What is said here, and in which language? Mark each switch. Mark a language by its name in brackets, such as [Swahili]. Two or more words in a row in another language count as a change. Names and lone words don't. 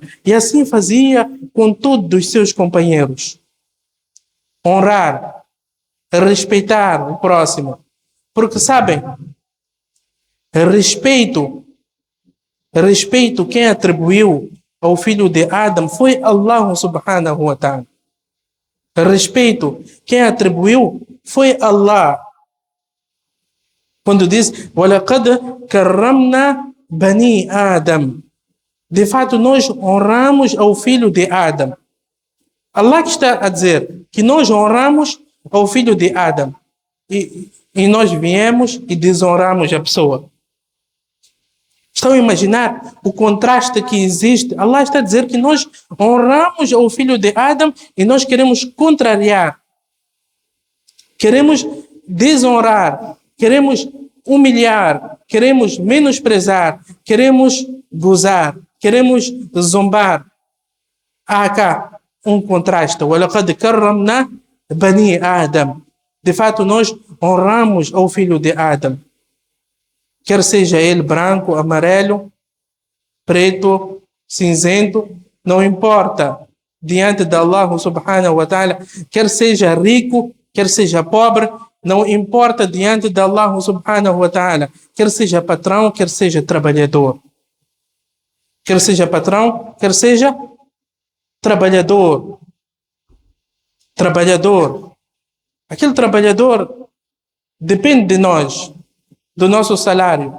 [Portuguese] E assim fazia com todos os seus companheiros. Honrar, respeitar o próximo. Porque sabem, respeito quem atribuiu ao filho de Adam foi Allah [Arabic] سبحانه وتعالى. [Portuguese] Respeito quem atribuiu foi Allah. Quando diz: [Arabic] وَلَقَدْ كَرَّمْنَا بَنِي Adam. [Portuguese] De fato, nós honramos ao filho de Adam. Allah que está a dizer que nós honramos ao filho de Adam. E nós viemos e desonramos a pessoa. Estão a imaginar o contraste que existe? Allah está a dizer que nós honramos ao filho de Adam e nós queremos contrariar. Queremos desonrar. Queremos humilhar. Queremos menosprezar. Queremos gozar. Queremos zombar. Há cá um contraste. [Arabic] وَلَقَدْ كَرَّمْنَا بَنِي Adam. [Portuguese] De fato, nós honramos ao filho de Adam. Quer seja ele branco, amarelo, preto, cinzento, não importa. Diante de Allah [Arabic] سبحانه وتعالى, [Portuguese] quer seja rico, quer seja pobre, não importa diante de Allah [Arabic] سبحانه وتعالى, [Portuguese] quer seja patrão, quer seja trabalhador. Quer seja patrão, quer seja trabalhador. Trabalhador. Aquele trabalhador depende de nós, do nosso salário.